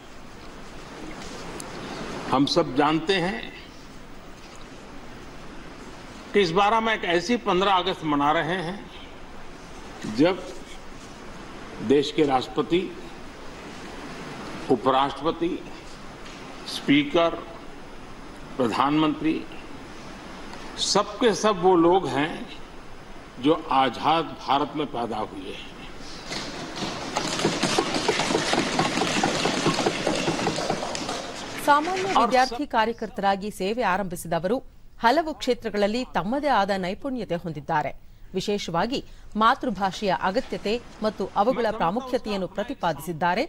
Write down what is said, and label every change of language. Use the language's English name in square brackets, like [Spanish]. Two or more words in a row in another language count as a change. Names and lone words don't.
[Hindi] हम सब जानते हैं कि इस बार हम एक ऐसी 15 अगस्त मना रहे हैं जब देश के राष्ट्रपति, उपराष्ट्रपति, स्पीकर, प्रधानमंत्री सबके सब वो लोग हैं जो आजाद भारत में पैदा हुए हैं. [Kannada] ಸಾಮಾನ್ಯ ವಿದ್ಯಾರ್ಥಿ ಕಾರ್ಯಕರ್ತರಾಗಿ ಸೇವೆ ಆರಂಭಿಸಿದ ಅವರು ಹಲವು ಕ್ಷೇತ್ರಗಳಲ್ಲಿ ತಮ್ಮದೇ ಆದ ನೈಪುಣ್ಯತೆ ಹೊಂದಿದ್ದಾರೆ. ವಿಶೇಷವಾಗಿ ಮಾತೃಭಾಷೆಯ ಅಗತ್ಯತೆ ಮತ್ತು ಅವುಗಳ ಪ್ರಾಮುಖ್ಯತೆಯನ್ನು ಪ್ರತಿಪಾದಿಸಿದ್ದಾರೆ.